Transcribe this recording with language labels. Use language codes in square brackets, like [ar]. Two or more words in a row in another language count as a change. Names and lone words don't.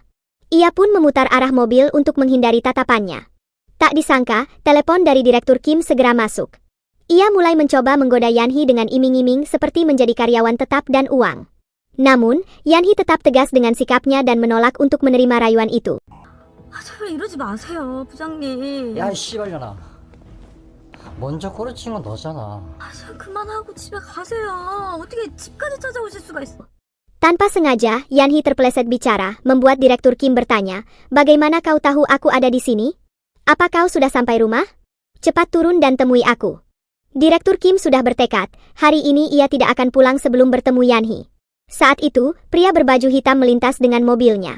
[id] Ia pun memutar arah mobil untuk menghindari tatapannya. Tak disangka, telepon dari Direktur Kim segera masuk. Ia mulai mencoba menggoda Yanhee dengan iming-iming seperti menjadi karyawan tetap dan uang. Namun, Yanhee tetap tegas dengan sikapnya dan menolak untuk menerima rayuan itu. [ko] 제발 이러지 마세요, 부장님. 야, 이 씨발년아. 먼저 꼬리친 건 너잖아. 제발 그만하고 집에 가세요. 어떻게 집까지 찾아오실 수가 있어? [id] Tanpa sengaja, Yanhee terpeleset bicara, membuat Direktur Kim bertanya, bagaimana kau tahu aku ada di sini? Apa kau sudah sampai rumah? Cepat turun dan temui aku. Direktur Kim sudah bertekad, hari ini ia tidak akan pulang sebelum bertemu Yanhee. Saat itu, pria berbaju hitam melintas dengan mobilnya.